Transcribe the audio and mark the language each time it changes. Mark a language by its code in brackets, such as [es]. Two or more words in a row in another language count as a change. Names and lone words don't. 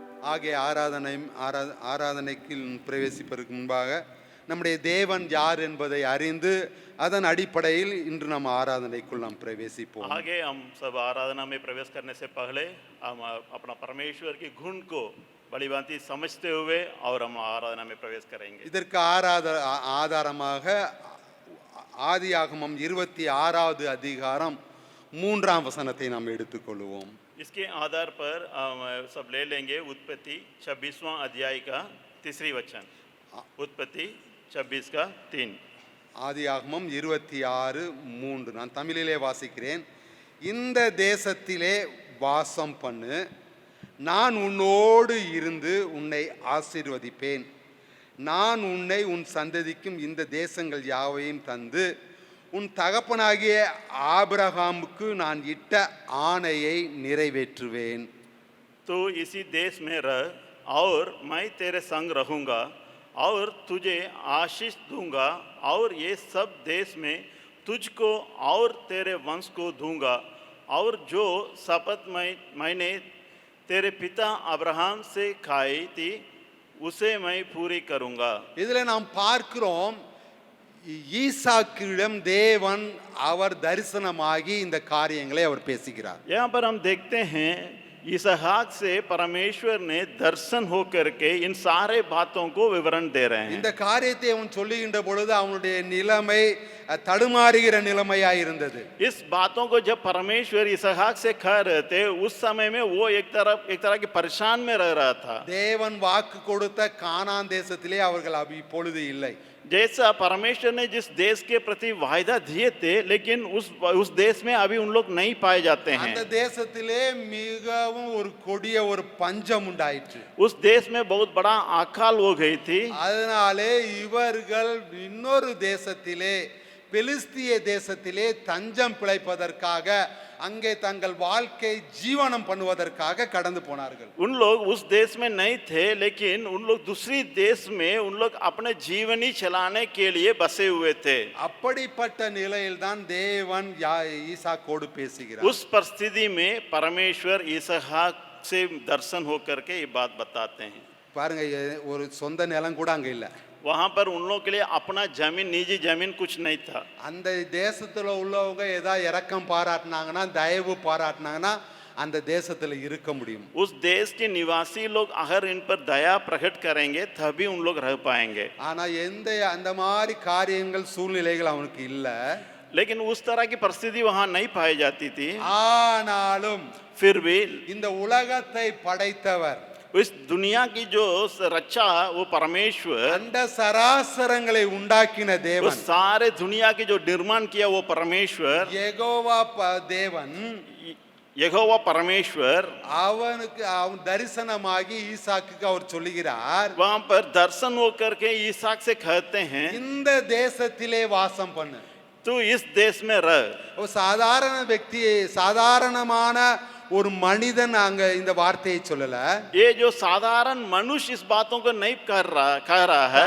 [ta] ஆகிய ஆராதனைக்கு பிரவேசிப்பதற்கு முன்பாக நம்முடைய தேவன் யார் என்பதை அறிந்து அதன் அடிப்படையில் இன்று நம்ம ஆராதனைக்குள் நாம் பிரவேசிப்போம். [hi] आगे हम सब आराधना में प्रवेश करने से पहले हम अपना परमेश्वर की गुण को भलीभांति समझते हुए और हम आराधना में प्रवेश करेंगे. [ta] இதற்கு ஆதாரமாக ஆதியாகமம் 26வது அதிகாரம் 3ஆம் வசனத்தை நாம் எடுத்துக்கொள்வோம். [hi] इसके आधार पर सब ले लेंगे उत्पत्ति 26वां अध्याय का 3 वचन. उत्पत्ति 26 का 3. [ta] ஆதியாகமம் 26:3 நான் தமிழிலே வாசிக்கிறேன். இந்த தேசத்திலே வாசம் பண்ணு, நான் உன்னோடு இருந்து உன்னை ஆசீர்வதிப்பேன், நான் உன்னை உன் சந்ததிக்கும் இந்த தேசங்கள் யாவையும் தந்து உன் தகப்பனாகிய ஆபிரகாமுக்கு நான் இட்ட ஆணையை நிறைவேற்றுவேன். [hi] तो इसी देश में रह और मैं तेरे संग रहूँगा और तुझे आशीष दूंगा और ये सब देश में तुझको और तेरे वंश को दूंगा और जो शपथ मैंने तेरे पिता अब्राहम से खाई थी उसे मैं पूरी करूँगा. [ta] இதில் நாம் பார்க்கிறோம், ஈசாக்கிடம் தேவன் அவர் தரிசனமாகி இந்த காரியங்களை அவர் பேசுகிறார். [hi] यहाँ पर हम देखते हैं इसहाक से परमेश्वर ने दर्शन होकर के इन सारे बातों को विवरण दे रहे हैं. [ta] இந்த காரியத்தை அவன் சொல்லுகின்ற பொழுது அவனுடைய நிலைமை தடுமாறுகிற நிலைமையா இருந்தது. [hi] इस बातों को जब परमेश्वर इसहाक से कह रहे थे उस समय में वो एक तरह के परेशान में रह रहा था. [ta] தேவன் வாக்கு கொடுத்த கானான் தேசத்திலே அவர்கள் இப்பொழுது இல்லை. [hi] जैसा परमेश्वर ने जिस देश के प्रति वायदा दिए थे लेकिन उस देश में अभी उन लोग नहीं पाए जाते हैं. [ta] அந்த தேசத்திலே மிகவும் ஒரு கொடிய ஒரு பஞ்சம் உண்டாயிற்று. [hi] उस देश में बहुत बड़ा अकाल हो गई थी. [ta] அதனாலே இவர்கள் இன்னொரு தேசத்திலே பெலிஸ்திய தேசத்திலே தஞ்சம் பிழைப்பதற்காக அங்கே தங்கள் வாழ்க்கை ஜீவனம் பண்ணுவதற்காக கடந்து போனார்கள். [hi] उन लोग उस देश में नहीं थे लेकिन उन लोग दूसरी देश में उन लोग अपने जीवनी चलाने के लिए बसे हुए थे. [ta] அப்படிப்பட்ட நிலையில்தான் தேவன் ஈசாக்கோடு பேசுகிறார். [hi] उस परिस्थिति में परमेश्वर इसहाक से दर्शन होकर के ये बात बताते हैं. [ta] பாருங்க, ஒரு சொந்த நிலம் கூட அங்க இல்ல. [hi] वहाँ पर उन लोगों के लिए अपना जमीन, निजी जमीन कुछ नहीं था. [ta] அந்த தேசத்துல உள்ளவங்க ஏதாவது இரக்கம் பாராட்டினாங்கன்னா, தயவு பாராட்டினாங்கன்னா அந்த தேசத்துல இருக்க முடியும். [hi] उस देश के निवासी लोग अगर इन पर दया प्रकट करेंगे तभी उन लोग रह पाएंगे. [ta] ஆனா அந்த மாதிரி காரியங்கள் சூழ்நிலைகள் அவனுக்கு இல்ல. [hi] लेकिन उस तरह की परिस्थिति वहाँ नहीं पाई जाती थी. [ta] ஆனாலும் [hi] फिर भी [ta] இந்த உலகத்தை படைத்தவர், [hi] इस दुनिया की जो रचा वो परमेश्वर, [ta] அண்ட சராசரங்களை உண்டாக்கின [hi] वो [ta] தேவன், [hi] सारे दुनिया की जो निर्माण किया वो परमेश्वर, [ta] யெகோவா தேவன், [hi] यहोवा परमेश्वर, [ta] அவனுக்கு அவன் தரிசனமாகி ஈசாக்குக்கு அவர் சொல்லுகிறார், [hi] वहाँ पर दर्शन होकर के ईसाक से कहते हैं [ta] இந்த தேசத்திலே வாசம் பண்ணு. [hi] तू इस देश में रह. [ta] ஒரு சாதாரண व्यक्ति, சாதாரணமான ஒரு மனிதன் அங்க இந்த வார்த்தையை சொல்லல. [hi] ये जो साधारण मनुष्य इस बातों को नहीं कह रहा है.